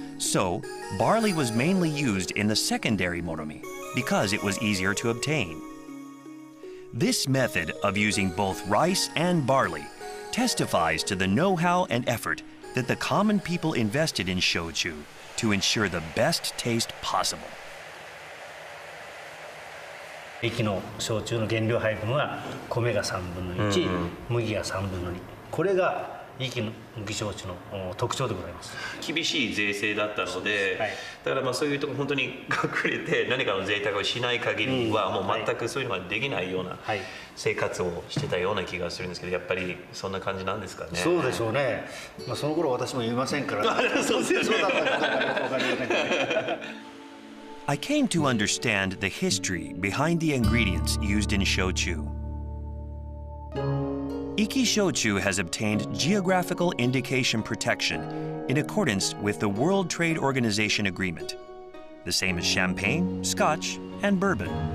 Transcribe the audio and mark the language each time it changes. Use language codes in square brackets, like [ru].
[en] So, barley was mainly used in the secondary moromi because it was easier to obtain. This method of using both rice and barley testifies to the know-how and effort that the common people invested in shochu to ensure the best taste possible. [ja] 液の焼酎の原料配分は米が3分の1、麦が3分の2。これが息の麦焼酎の特徴でございます。厳しい税制だったので、はい、だからまあそういうところ本当に隠れて何かの贅沢をしない限りはもう全くそういうのができないような生活をしてたような気がするんですけど、やっぱりそんな感じなんですかね。そうでしょうね。まあその頃私も言いませんから。そうですよね。そうだったかどうかわかりませんけど。 [en] I came to understand the history behind the ingredients used in shochu. Iki shochu has obtained geographical indication protection in accordance with the World Trade Organization agreement, the same as champagne, scotch, and bourbon.